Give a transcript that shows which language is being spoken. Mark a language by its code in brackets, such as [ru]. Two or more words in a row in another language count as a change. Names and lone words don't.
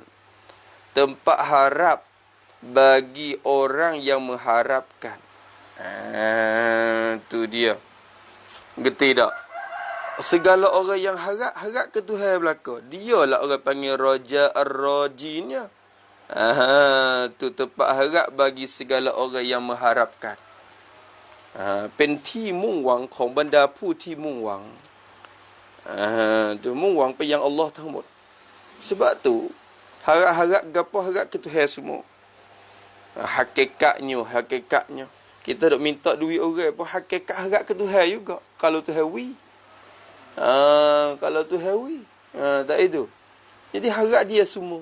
[ms] Tempat harap bagi orang yang mengharapkan. Tu dia. Gerti tak? Segala orang yang harap ke Tuhan belaka. Dialah orang panggil Raja Ar-Rajinya. Tu tempat harap bagi segala orang yang mengharapkan. [th] เป็นที่มุ่งหวังของบรรดาผู้ที่มุ่งหวัง tuมุ่งหวังไปยัง Allah ทั้งหมด [ms] sebab tu harap-harap gapo harap ke Tuhan semua. Hakikatnya kita dok minta duit orang pun hakikat harap ke Tuhan juga kalau Tuhan wi. Kalau Tuhan wi. Tak itu. Jadi harap dia semua.